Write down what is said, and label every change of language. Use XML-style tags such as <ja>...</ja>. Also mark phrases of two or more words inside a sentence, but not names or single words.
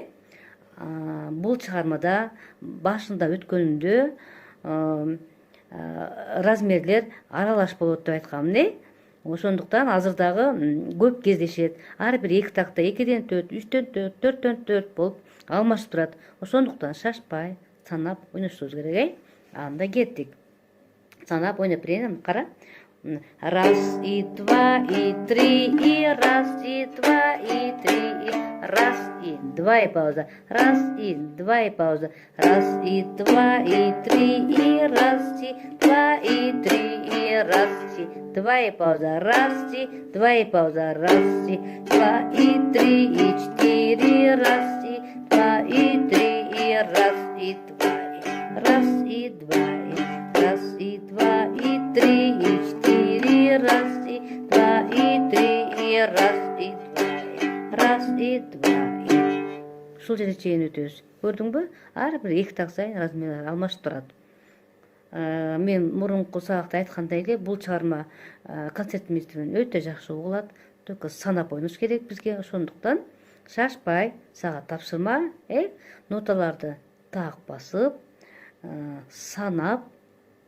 <ky>Бул чыгармада башында өткөнүндө размерлер аралаш болот деп айткам, Ошондуктан азыр дагы көп кездешет. Ар бир 2 такта 2ден 4, 3дөн 4, 4дөн 4 болуп алмашып турат. Ошондуктан шашпай, санап ойношубуз керек, Анда кеттик. Санап ойноп берейин, кара. 1, и 2, и 3, и 1, и 2, и 3, и 1, и 2, и пауза. 1, и 2, и пауза. 1, и 2, и 3, и 1, и 2, и 3, и 1, и 2, и пауза. 1, и 2, и пауза. 1, и 2, и 3, и 4, 1, и 2, и 3, и 1, и 2, 1, и 2, 1, и 2, и 3, и 4, 1, и 2, и 3, и 1, и 2, 1, и 2. Ушул жерге чейин өтөбүз. Көрдүңбү? Ар бир 2 так сайын размерлер алмашып турат. Мен мурунку сабакта айткандай эле, бул чыгарма концертимизден өтө жакшы угулат. Только санап ойнош керек бизге. Ошондуктан шашпай, сага тапшырма, ноталарды так басып, санап машыгуу.</ky>